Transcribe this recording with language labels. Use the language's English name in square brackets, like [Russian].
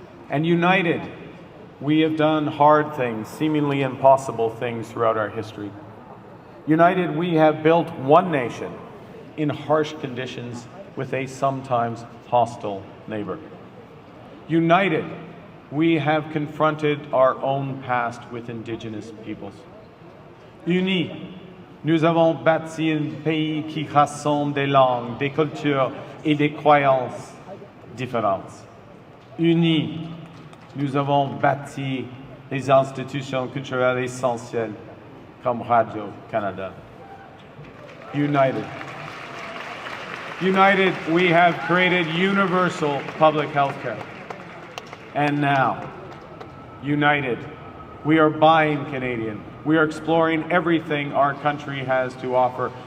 [English] And united, we have done hard things, seemingly impossible things throughout our history. United, we have built one nation in harsh conditions with a sometimes hostile neighbor. United, we have confronted our own past with Indigenous peoples. [French] Unis, nous avons bâti un pays qui rassemble des langues, des cultures et des croyances différentes. Unis, nous avons bâti des institutions culturelles essentielles comme Radio-Canada. [English] United, we have created universal public health care. And now, united, we are buying Canadian. We are exploring everything our country has to offer.